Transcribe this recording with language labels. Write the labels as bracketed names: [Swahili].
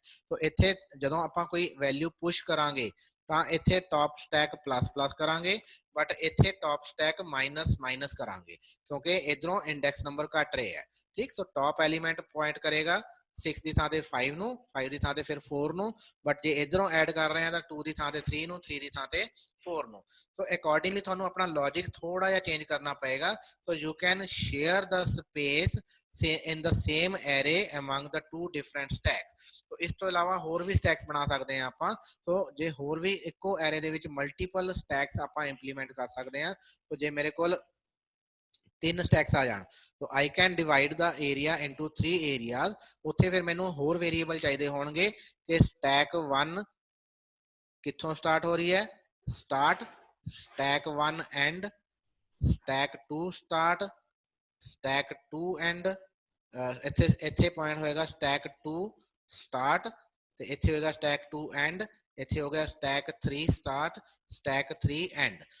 [Punjabi] ਸੋ ਇੱਥੇ ਜਦੋਂ ਆਪਾਂ ਕੋਈ ਵੈਲਿਊ ਪੁਸ਼ ਕਰਾਂਗੇ ਤਾਂ ਇੱਥੇ ਟੌਪ ਸਟੈਕ ਪਲੱਸ ਪਲੱਸ ਕਰਾਂਗੇ, ਬਟ ਇੱਥੇ ਟੌਪ ਸਟੈਕ ਮਾਈਨਸ ਮਾਈਨਸ ਕਰਾਂਗੇ ਕਿਉਂਕਿ ਇਧਰੋਂ ਇੰਡੈਕਸ ਨੰਬਰ ਘਟ ਰਹੇ ਹੈ। ਠੀਕ, ਸੋ ਟੌਪ ਐਲੀਮੈਂਟ ਪੁਆਇੰਟ ਕਰੇਗਾ 6 ਦੀ ਥਾਂ ਤੇ 5 ਨੂੰ, 5 ਦੀ ਥਾਂ ਤੇ ਫਿਰ 4 ਨੂੰ, ਬਟ ਜੇ ਇਧਰੋਂ ਐਡ ਕਰ ਰਹੇ ਆ ਤਾਂ 2 ਦੀ ਥਾਂ ਤੇ 3 ਨੂੰ, 3 ਦੀ ਥਾਂ ਤੇ 4 ਨੂੰ। ਸੋ ਅਕੋਰਡਿੰਗਲੀ ਤੁਹਾਨੂੰ ਆਪਣਾ ਲੌਜਿਕ ਥੋੜਾ ਜਿਹਾ ਚੇਂਜ ਕਰਨਾ ਪਏਗਾ। [English] So you can share the space in the same array among the two different stacks। [Punjabi] तो ਇਸ ਤੋਂ ਇਲਾਵਾ ਹੋਰ ਵੀ ਸਟੈਕਸ ਬਣਾ ਸਕਦੇ ਆ ਆਪਾਂ। ਸੋ ਜੇ ਹੋਰ ਵੀ ਇੱਕੋ ਐਰੇ ਦੇ ਵਿੱਚ ਮਲਟੀਪਲ ਸਟੈਕਸ ਆਪਾਂ ਇੰਪਲੀਮੈਂਟ ਕਰ ਸਕਦੇ ਆ। ਸੋ ਜੇ ਮੇਰੇ ਕੋਲ 3 ਸਟੈਕਸ ਆ ਜਾਣ ਤਾਂ [English] I can divide the area into 3 areas. [Punjabi] ਉੱਥੇ ਫਿਰ ਮੈਨੂੰ ਹੋਰ ਵੇਰੀਏਬਲ ਚਾਹੀਦੇ ਹੋਣਗੇ ਕਿ ਸਟੈਕ 1 ਕਿੱਥੋਂ ਸਟਾਰਟ ਹੋ ਰਹੀ ਹੈ, start stack 1 and, stack 2 start, stack 2 and, ਇੱਥੇ ਪੁਆਇੰਟ ਹੋਏਗਾ ਸਟੈਕ 2 ਸਟਾਰਟ, ਤੇ ਇੱਥੇ ਹੋਏਗਾ ਸਟੈਕ 2 ਐਂਡ, ਇੱਥੇ ਹੋ ਗਿਆ ਸਟੈਕ 3 ਸਟਾਰਟ, ਸਟੈਕ 3 ਐਂਡ।